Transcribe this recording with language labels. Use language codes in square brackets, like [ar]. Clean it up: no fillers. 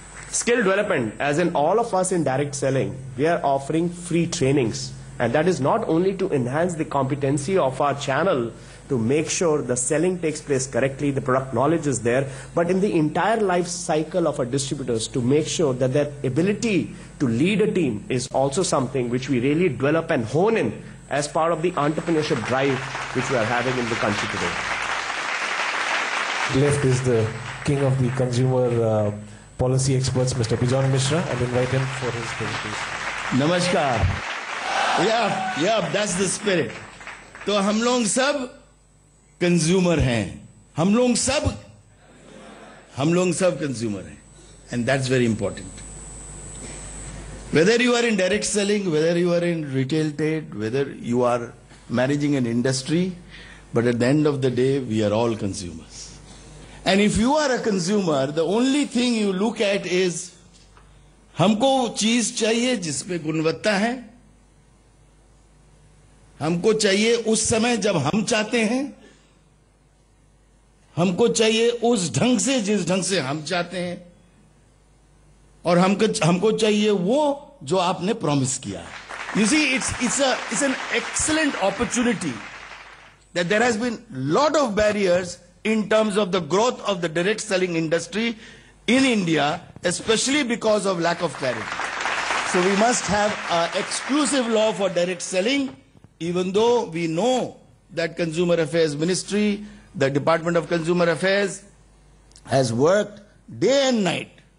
[en] Skill development, as in all of us in direct selling, we are offering free trainings, and that is not only to enhance the competency of our channel, to make sure the selling takes place correctly, the product knowledge is there, but in the entire life cycle of our distributors, to make sure that their ability to lead a team is also something which we really develop and hone in as part of the entrepreneurship drive which we are having in the country today. Left is the king of the consumer policy experts, Mr. Bijon Mishra. I'll invite him for his presentation. Namaskar. Yeah, that's the spirit. [hi] तो हम लोग सब consumer हैं, हम लोग सब consumer हैं, [en] and that's very important. Whether you are in direct selling, whether you are in retail trade, whether you are managing an industry, but at the end of the day, we are all consumers. And if you are a consumer, the only thing you look at is, [hi] हमको चीज चाहिए जिसमें गुणवत्ता है, हमको चाहिए उस समय जब हम चाहते हैं, हमको चाहिए उस ढंग से जिस ढंग से हम चाहते हैं, और हमको चाहिए वो जो आपने प्रॉमिस किया है. [en] You see, it's an excellent opportunity that there has been lot of barriers in terms of the growth of the direct selling industry in India, especially because of lack of clarity. So we must have an exclusive law for direct selling, even though we know that Consumer Affairs Ministry, the Department of Consumer Affairs has worked day and night.